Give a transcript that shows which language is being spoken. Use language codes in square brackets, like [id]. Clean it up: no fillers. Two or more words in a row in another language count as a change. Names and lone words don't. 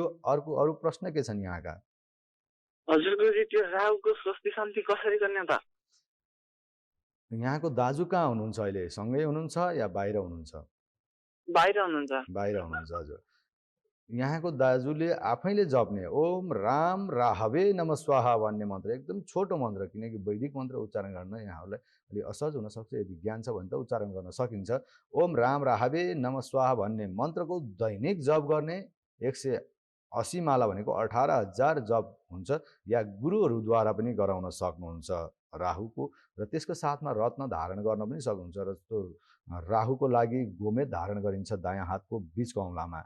[ne] अरू प्रश्न के छन् यहाँका? हजुर गुरुजी, त्यो राहुको स्वस्ति शान्ति कसरी गर्ने त? यहाँको दाजु कहाँ हुनुहुन्छ अहिले? सँगै हुनुहुन्छ या बाहिर हुनुहुन्छ? बाहिर हुनुहुन्छ। बाहिर हुनुहुन्छ। हजुर। यहाँको दाजुले आफैले जप्ने [sa] ओम राम राहवे नम स्वाहा [ne] भन्ने मन्त्र, एकदम छोटो मन्त्र, किनकि वैदिक मन्त्र उच्चारण गर्न यहाँहरूलाई अलि असहज हुनसक्छ। यदि ज्ञान छ भने त उच्चारण गर्न सकिन्छ। [sa] ओम राम राहवे नम स्वाहा [ne] भन्ने मन्त्रको दैनिक जप गर्ने 180 माला भनेको 18,000 जप हुन्छ, या गुरुहरूद्वारा पनि गराउन सक्नुहुन्छ राहुको। र त्यसको साथमा रत्न धारण गर्न पनि सक्नुहुन्छ। र त्यो राहुको लागि गोमेद धारण गरिन्छ दायाँ हातको बीचको औँलामा।